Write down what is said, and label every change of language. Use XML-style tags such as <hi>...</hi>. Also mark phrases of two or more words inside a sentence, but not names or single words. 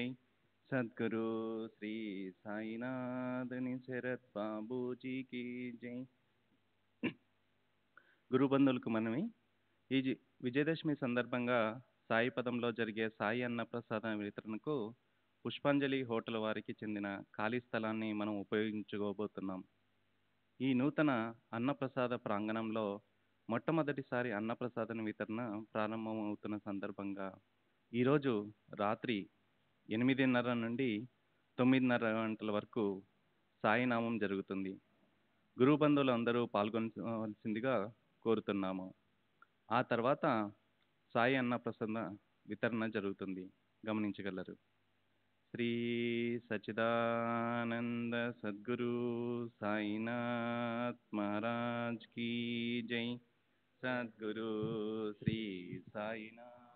<hi>सद्गुरु श्री साईनाथ शरद बाबू जी की जय।</hi> <te>గురు బంధువులకు మనవి. ఈ విజయదశమి సందర్భంగా సాయి పదంలో జరిగే సాయి అన్న ప్రసాద వితరణకు పుష్పాంజలి హోటల్ వారికి చెందిన ఖాళీ స్థలాన్ని మనం ఉపయోగించుకోబోతున్నాం. ఈ నూతన అన్నప్రసాద ప్రాంగణంలో మొట్టమొదటిసారి అన్నప్రసాదం వితరణ ప్రారంభమవుతున్న సందర్భంగా ఈరోజు రాత్రి 8:30 నుండి 9:30 గంటల వరకు సాయినామం జరుగుతుంది. గురు బంధువులు అందరూ పాల్గొనవలసిందిగా కోరుతున్నాము. ఆ తర్వాత సాయి అన్నప్రసాద వితరణ జరుగుతుంది, గమనించగలరు.</te> <hi>श्री सच्चिदानंद सद्गुरु साईनाथ महाराज की जय. సద్గురు శ్రీ సాయినాథ్.</hi>